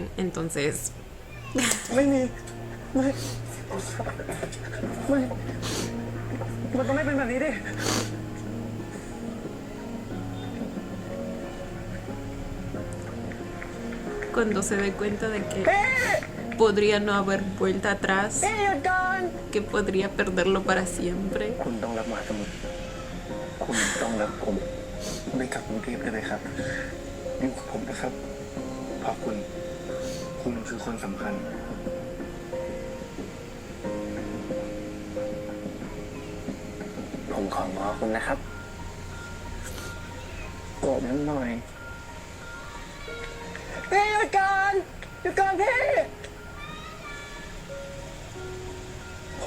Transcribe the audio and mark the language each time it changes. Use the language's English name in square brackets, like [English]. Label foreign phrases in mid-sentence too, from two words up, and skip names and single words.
[Spanish] Entonces [Thai] ไม่มีไม่มันต้องไม่เป็นแบบนี้ดิ [Spanish] cuando se dé cuenta de que podría no haber vuelta atrás, que podría perderlo para siempre. [Thai] คุณต้องรับมาเสมอคุณต้องรักผมไม่กลับกรุงเทพได้เลยครับอยู่กับผมนะครับเพราะคุณคือคนสำคัญ ผมของ้อคุณนะครับโกรธนิดหน่อยพี่หยุดก่อนพี่ผม